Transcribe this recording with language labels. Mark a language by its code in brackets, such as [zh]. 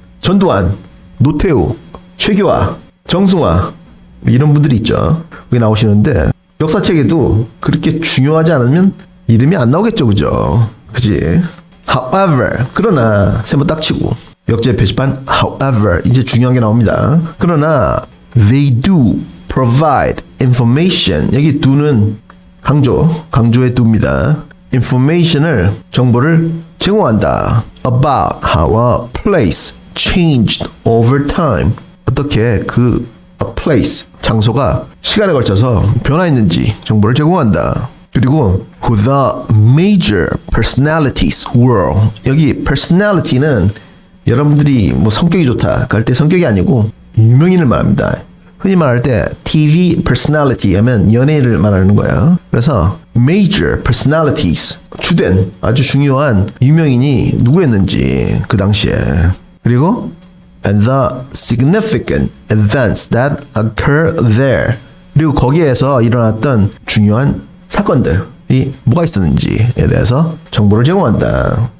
[ko] 전두환, 노태우, 최규하, 정승화 이런 분들이 있죠. 거기 나오시는데 역사책에도 그렇게 중요하지 않으면 이름이 안 나오겠죠, 그죠? 그지? However, 그러나 세모 딱 치고 역제 표시판 however 이제 중요한 게 나옵니다. 그러나 [en] they do provide information [ko] 여기 do는 강조의 do입니다. information을 정보를 제공한다. [en] about how a place changed over time [ko] 어떻게 그 a place 장소가 시간에 걸쳐서 변화했는지 정보를 제공한다. 그리고 [en] who the major personalities were [ko] 여기 personality는 여러분들이 뭐 성격이 좋다 그럴 때 성격이 아니고 유명인을 말합니다. 흔히 말할 때 TV personality 하면 연예인을 말하는 거야. 그래서 major personalities 주된 아주 중요한 유명인이 누구였는지 그 당시에 그리고 [en] and the significant events that occur there [ko] 그리고 거기에서 일어났던 중요한 사건들이 뭐가 있었는지에 대해서 정보를 제공한다.